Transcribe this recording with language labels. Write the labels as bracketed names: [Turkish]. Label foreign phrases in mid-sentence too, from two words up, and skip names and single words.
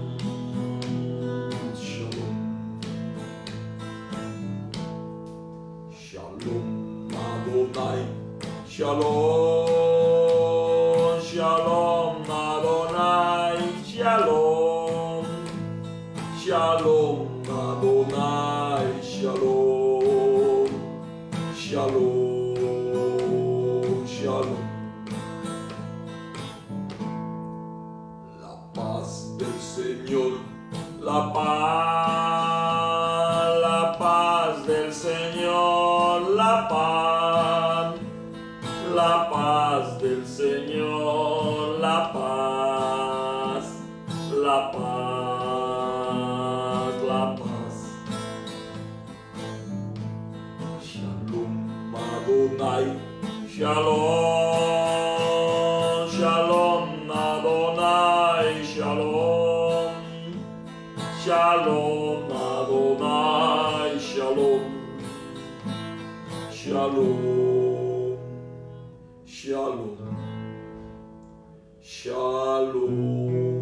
[Hebrew] שלום, שלום אדוני, שלום, שלום אדוני, שלום, שלום אדוני, שלום, שלום, שלום. [Spanish] La paz del Señor, la paz del Señor, la paz del Señor, la paz, la paz, la paz. [Hebrew] שלום אדוני, שלום, שלום אדוני, שלום, שלום אדוני, שלום, שלום, שלום, שלום.